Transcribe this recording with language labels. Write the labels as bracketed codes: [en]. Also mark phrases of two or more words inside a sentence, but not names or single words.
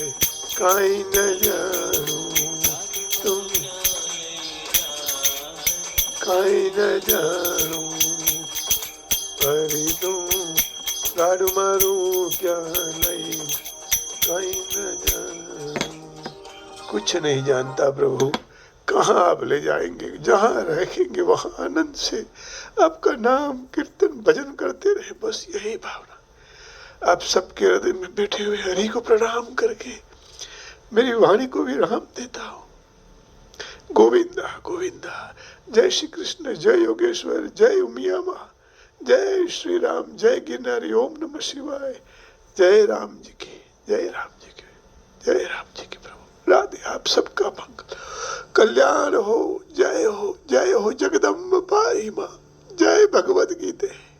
[gu] કાંઈ ન જાણું તું, કાંઈ ન જાણું હરી તું ગાડું મારું ક્યાં લઈ. કાંઈ ન જાણું. [hi] कुछ नहीं जानता प्रभु, कहाँ आप ले जाएंगे, जहाँ रखेंगे वहाँ आनंद से आपका नाम कीर्तन भजन करते रहे. बस यही भावना आप सबके हृदय में बैठे हुए हरि को प्रणाम करके मेरी वाणी को भी राम देता हूँ. गोविंदा गोविंदा. जय श्री कृष्ण, जय योगेश्वर, जय उमिया माँ, जय श्री राम, जय गिरनारी. ओम नमः शिवाय. जय राम जी की, जय राम जी की, जय राम जी की. प्रभु राधे. आप सबका मंगल कल्याण हो. जय हो, जय हो जगदम्ब पारी माँ. जय भगवद गीते.